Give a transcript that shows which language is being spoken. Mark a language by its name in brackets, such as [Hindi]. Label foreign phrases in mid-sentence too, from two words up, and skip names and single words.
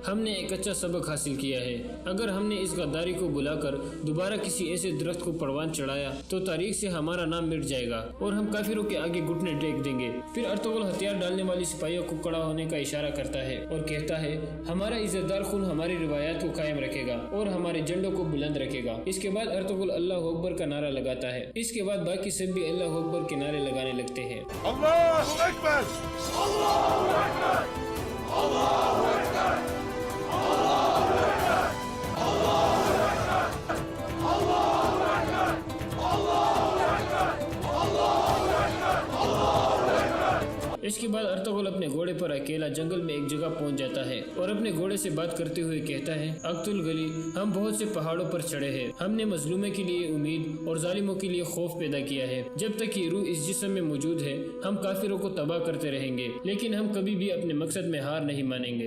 [Hindi] हमने एक अच्छा सबक हासिल किया है। अगर हमने इस गद्दारी को बुलाकर दोबारा किसी ऐसे दरख्त को परवान चढ़ाया तो तारीख से हमारा नाम मिट जाएगा और हम काफिरों के आगे घुटने टेक देंगे। फिर अर्तुगरुल हथियार डालने वाली सिपाहियों को खड़ा होने का इशारा करता है और कहता है, हमारा इज्जतदार खून हमारी रिवायात को कायम रखेगा और हमारे झंडों को बुलंद रखेगा। इसके बाद अर्तुगरुल [Arabic] الله أكبر [Hindi] का नारा लगाता है। इसके बाद बाकी सब भी [Arabic] الله أكبر [Hindi] के नारे लगाने लगते हैं। [Turkish] Allahu Ekber! Allahu Ekber! Allahu Ekber! Allahu Ekber! Allahu Ekber! Allahu Ekber! Allahu Ekber! Allahu Ekber! Allahu Ekber! [Hindi] इसके बाद अर्तुगरुल अपने घोड़े पर अकेला जंगल में एक जगह पहुंच जाता है और अपने घोड़े से बात करते हुए कहता है, अक्तुल गली, हम बहुत से पहाड़ों पर चढ़े हैं। हमने मजलूमे के लिए उम्मीद और जालिमों के लिए खौफ पैदा किया है। जब तक ये रूह इस जिस्म में मौजूद है हम काफिरों को तबाह करते रहेंगे, लेकिन हम कभी भी अपने मकसद में हार नहीं मानेंगे।